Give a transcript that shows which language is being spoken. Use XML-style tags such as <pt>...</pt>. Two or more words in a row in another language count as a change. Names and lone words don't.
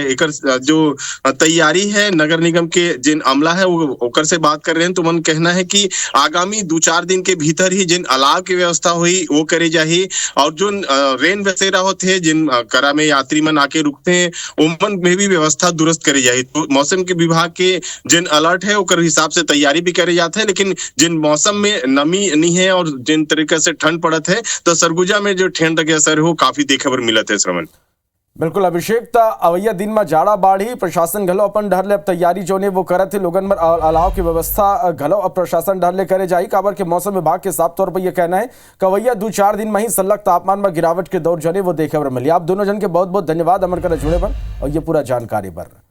<hne>एकर जो तैयारी है नगर निगम के जिन अमला है वो ओकर से बात कर रहे हैं तो मन कहना है कि आगामी 2-4 दिन के भीतर ही जिन अलाव की व्यवस्था हुई वो करे जाही और जो रेन बसेरा होते जिन करा में यात्री मन आके रुकते उमन में भी व्यवस्था दुरुस्त करी जाए। तो मौसम के विभाग के जिन अलर्ट है ओकर हिसाब से तैयारी भी करे जाते हैं, लेकिन जिन मौसम में नमी नहीं है और जिन तरीके से ठंड पड़त है तो सरगुजा में जो ठंड के असर है वो काफी देखे बर मिलत है। श्रवण, बिल्कुल अभिषेक, ता अवैया दिन में जाड़ा बाढ़ी प्रशासन घलो अपन डर ले अब तैयारी जो ने वो करत है, लोगन में अलाव की व्यवस्था घलो अब प्रशासन डर ले करे जाई। काबर के मौसम विभाग के साफ तौर पर यह कहना है कि अवैया 2-4 दिन में ही सलग तापमान में गिरावट के दौर जने वो देखे बर मिली। आप दोनों जन के बहुत बहुत धन्यवाद अमर कर जुड़े बर और ये पूरा जानकारी बर।</hne>